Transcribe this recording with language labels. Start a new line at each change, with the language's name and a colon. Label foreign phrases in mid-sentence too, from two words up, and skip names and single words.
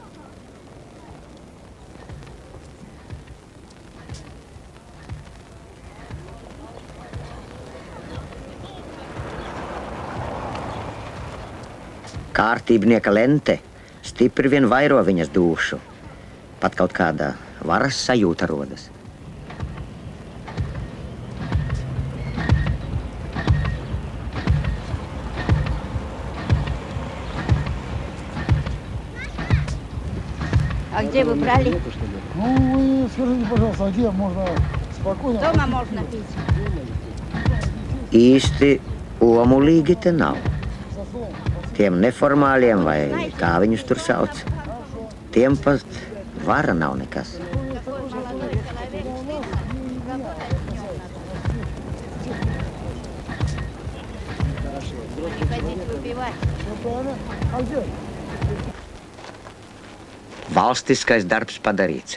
Latvian: Kārtībnieka lente stipri vien vairo viņas dūšu. Pat kaut kādā varas sajūta rodas.
Russian: А где вы брали? Ну, вы скажите, пожалуйста, где можно спокойно... Дома можно пить.
Latvian: Īsti omulīgi te nav. Tiem neformāliem, vai kā viņus tur sauc, tiem pat vara nav nekas. Valstiskais darbs padarīts.